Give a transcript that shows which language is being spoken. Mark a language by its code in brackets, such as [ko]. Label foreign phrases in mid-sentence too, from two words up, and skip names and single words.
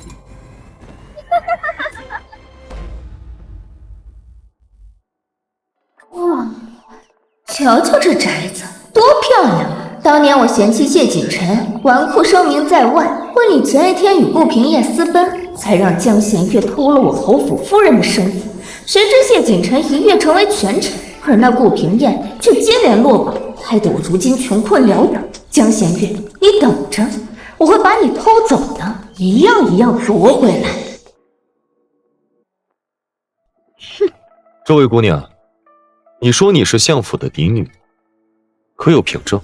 [zh] 哇，瞧瞧這宅子多漂亮！當年我嫌棄謝景琛纨绔聲名在外，婚禮前一天與顧平夜私奔，才讓江弦月偷了我侯府夫人的身份。誰知謝景琛一躍成為權臣，而那顧平燕卻接連落榜，害得我如今窮困潦倒。江弦月，你等着，我會把你偷走的一樣一樣奪回來。哼，這位姑娘，你說你是相府的嫡女，可有憑證？